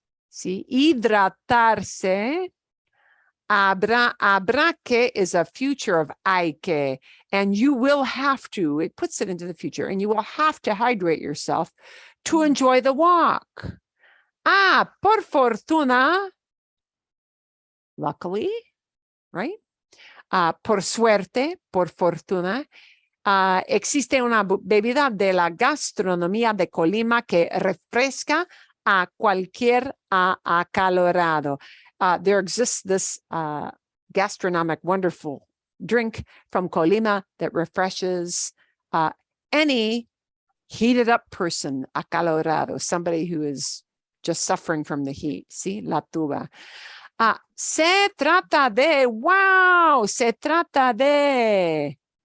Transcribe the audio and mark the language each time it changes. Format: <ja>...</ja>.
<en>See, hidratarse, habrá que is a future of hay que, and you will have to, it puts it into the future, and you will have to hydrate yourself to enjoy the walk.</en> <es>Por fortuna,</es> <en>luckily, right?</en> <es>Por suerte, por fortuna, existe una bebida de la gastronomía de Colima que refresca a cualquier acalorado.</es> <en>There exists this gastronomic wonderful drink from Colima that refreshes any heated up person, acalorado, somebody who is just suffering from the heat.</en> <es>See, la tuba. Se trata de, wow, se trata de.</es>